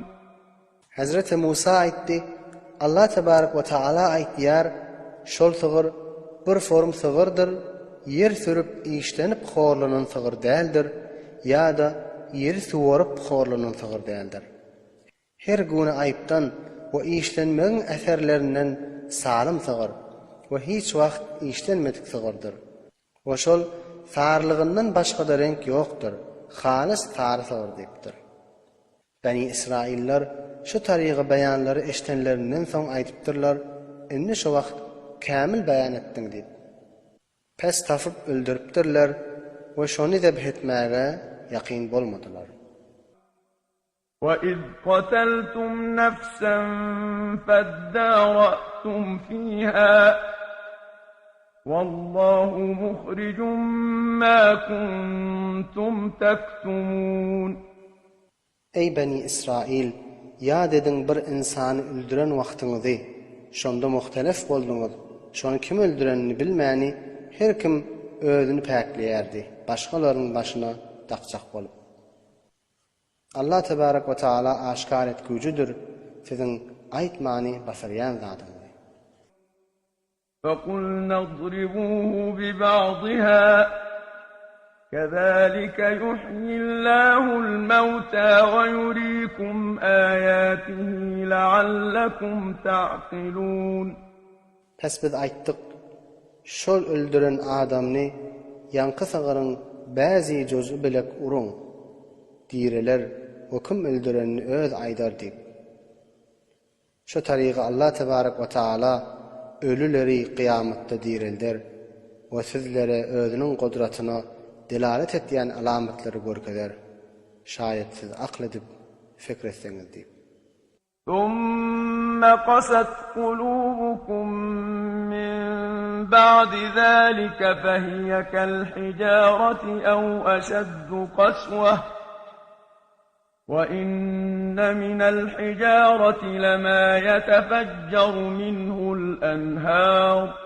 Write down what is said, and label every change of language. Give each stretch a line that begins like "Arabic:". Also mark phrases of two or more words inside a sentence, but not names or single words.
Turkmen: Hazreti Musa aytdi,
Arabic: الله تبارك وتعالى
Turkmen: aytýar, şol sığır bir form sığırdır, yer sürüp işlenip horlanan sığır däldir, ýa-da ýeri suwaryp horlanan sığır däldir. Her güni aýpdan we işlenmegiň äserlerinden salym sığır we hiç wagt işlenmedik sığırdır. We şol sarlygyndan başga da renk ýokdur, halys sary sığır diýipdir. Bani İsrailler şu tariqi beýanlary eşitenlerinden soň aýdypdyrlar, indi şu wagt kämil beýan etdiň diýip. Pes tapyp öldüripdirler we şonu dep etmäge ýaqyn bolmadylar.
Arabic: وَإِذْ قَتَلْتُمْ نَفْسًا فَادَّارَأْتُمْ فِيهَا وَاللَّهُ مُخْرِجٌ مَا كُنْتُمْ تَكْتُمُونَ.
Turkmen: Ey Bani İsrail, ýad ediň bir insany öldüren wagtyňyzy, şonda muhtelif bolduňyz. Şonu kim öldürenini bilmäni her kim özüni päkleýärdi, başgalaryň başyna daqjak bolup.
Arabic: الله تبارك وتعالى
Turkmen: aşkar etgücüdür, siziň aýtmany basarýan zadyňyz.
Arabic: فَقُلْنَا اضْرِبُوهُ بِبَعْضِهَا كَذَلِكَ يُحْيِي اللَّهُ الْمَوْتَى وَيُرِيكُمْ آيَاتِهِ لَعَلَّكُمْ تَعْقِلُونَ.
Turkmen: Pes biz aýtdyk, şol öldüren adamny ýanky sığırın bäzi jozu bilek urun. Direler, o kim öldürenini öz aýdar diýip. Şu tariqy
Arabic: الله تبارك وتعالى
Turkmen: ölüleri kıyamatda dirildir ve sizlere özünün kudratyna delalet etýän alamatları görkezler. Şayet siz akl edip fikr etseňiz diýip.
Arabic: ثُمَّ قَسَتْ قُلُوبُكُم مِّن بَعْدِ ذَلِكَ فَهِيَ كَالْحِجَارَةِ أَوْ أَشَدُّ قَسْوَةً وَإِنَّ مِنَ الْحِجَارَةِ لَمَا يَتَفَجَّرُ مِنْهُ الْأَنْهَارُ